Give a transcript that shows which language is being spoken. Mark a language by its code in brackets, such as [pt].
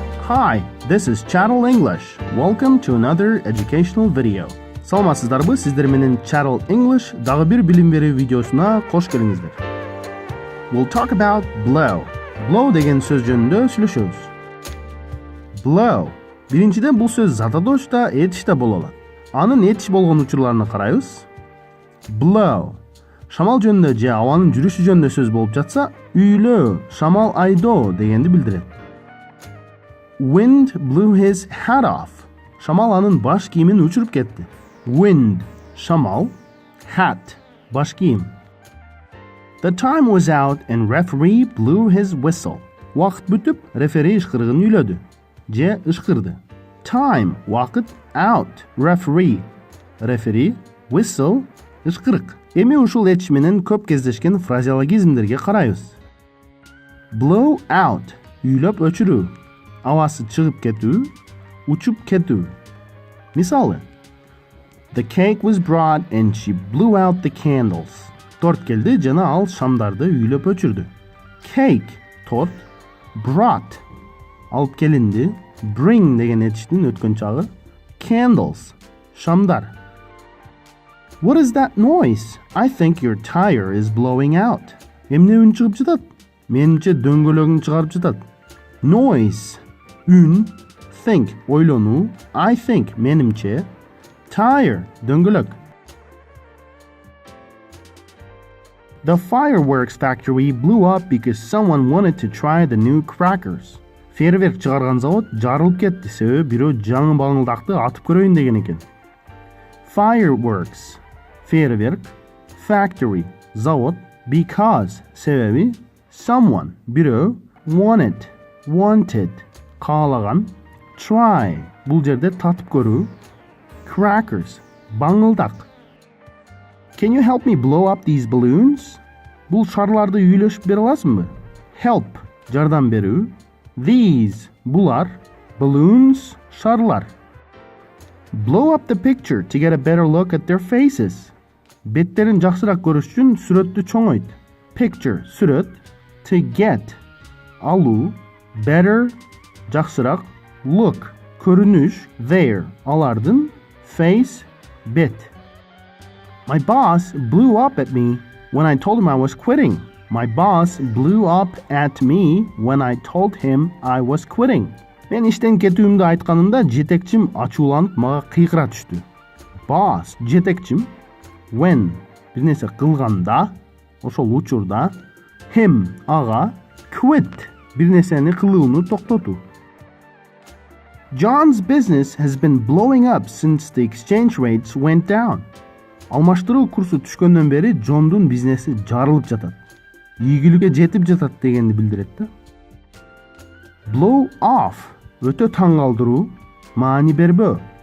[en] Hi, this is Chattel English. Welcome to another educational video. [ky] Саламатсыздарбы, сиздер менен Chattel English дагы бир билим берүү видеосуна кош келиңиздер. [en] We'll talk about blow. [ky] Blow деген сөз жөнүндө сүйлөшөбүз. Blow. Биринчиден бул сөз затадош да, этиш да боло алат. Анын этиш болгон учурларына карайбыз. [en] Blow. [ky] Шамал жөнүндө же абанын жүрүшү жөнүндө сөз болуп жатса, үйлөө, шамал айдоо дегенди билдирет. [en] Wind blew his hat off. [ky] Шамал анын баш кийимин учуруп кетти. Wind, шамал, hat, баш кийим. [en] The time was out and referee blew his whistle. [ky] Вакыт бүтүп, рефери ышкырыгын үйлөдү. Же ышкырды. [en] Time, вакыт, out, referee. [ky] Рефери, whistle, ышкырык. Эми ушул этиш менен көп кездешкен фразеологизмдерге карайбыз. Blow out, үйлөп өчүрүү. Авасы чыгып кетүү, учуп кетүү. [en] Мисалы, the cake was brought and she blew out the candles. [ky] Торт келди жана ал шамдарды үйлөп өчүрдү. Cake, торт, brought, алып келинди, bring деген этиштин өткөн чагы, candles, шамдар. [en] What is that noise? I think your tire is blowing out. [ky] Эмне үн чыгып жатат? Менимче дөңгөлөгүң чыгарып жатат. [en] Noise, үн, think, ойлонуу, I think, менимче, tire, дөңгөлөк. The fireworks factory blew up because someone wanted to try the new crackers. [ky] Фейерверк чыгарган завод жарылып кетти, себеби бирөө жаңы баңылдакты атып көрөйүн деген экен. Fireworks, фейерверк, factory, завод, because, себеби, someone, бирөө, wanted, каалаган, try, бул жерде татып көрүү, crackers, баңылдак. [en] Can you help me blow up these balloons? [ky] Бул шарларды үйлөшүп бере аласыңбы? Help, жардам берүү. These, булар, balloons, шарлар. [en] Blow up the picture to get a better look at their faces. [ky] Беттерин жакшыраак көрүш үчүн сүрөттү чоңойт. [en] Picture, сүрөт, to get, алуу, better, жакшыраак, look, көрүнүш, there, алардын, face, бет. My boss blew up at me when I told him I was quitting. My boss blew up at me when I told him I was quitting. [ky] Мен иштен кетүүмдү айтканымда жетекчим ачууланып мага кыйкыра түштү. Boss, жетекчим, when, бир нерсе кылганда, ошол учурда, him, ага, quit, бир нерсени кылууну токтотуу. [en] John's business has been blowing up since the exchange rates went down. [ky] Алмаштыруу курсу түшкөндөн бери Джондун бизнеси жарылып жатат. Ийгиликке жетип жатат дегенди билдирет да. Blow off, өтө таң калтыруу, маани бербөө.